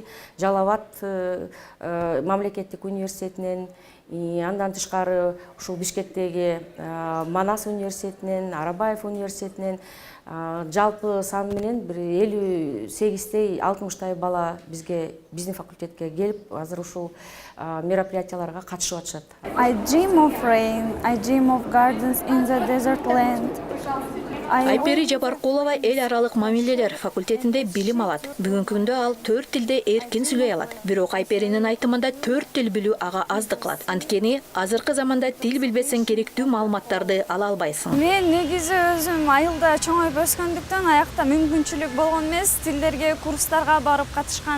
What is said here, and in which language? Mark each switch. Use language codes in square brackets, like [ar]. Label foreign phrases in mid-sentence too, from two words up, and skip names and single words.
[ky] Жалал Абад мамлекеттик университетинен, андан тышкары ушул Бишкектеги Манас университетинен, Арабаев университетинен жалпы сан менен бир 58-тей 60-тай бала биздин факультетке келип, азыр ушул мероприятияларга катышып атышат. [en] I dream of rain, I dream of gardens in the desert land. [ky] Айпери Жапаркулова эл аралык мамилелер факультетинде билим алат. Бүгүнкү күндө ал 4 тилде эркин сүйлөй алат. Бирок Айперинин айтымында 4 тил билүү ага аздык кылат. Анткени азыркы заманда тил билбесең керектүү маалыматтарды ала албайсың. Мен негизи өзүм айылда чоңоюп өскөндүктөн аякта мүмкүнчүлүк болгон эмес, тилдерге курстарга барып катышкан.